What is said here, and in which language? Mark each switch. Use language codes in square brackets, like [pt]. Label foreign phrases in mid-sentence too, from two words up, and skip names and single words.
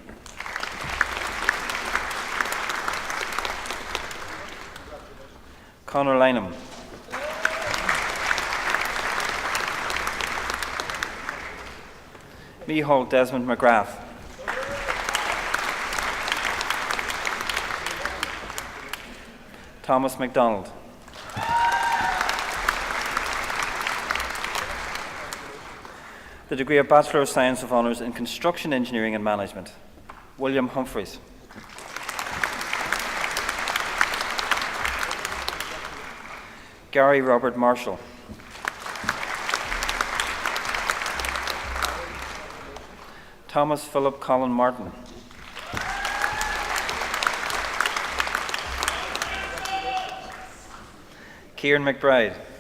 [en] Conor Lynham. Micheál Desmond McGrath. Thomas MacDonald. The degree of Bachelor of Science of Honours in Construction Engineering and Management, William Humphreys. Gary Robert Marshall. Thomas Philip Colin Martin. Kieran McBride.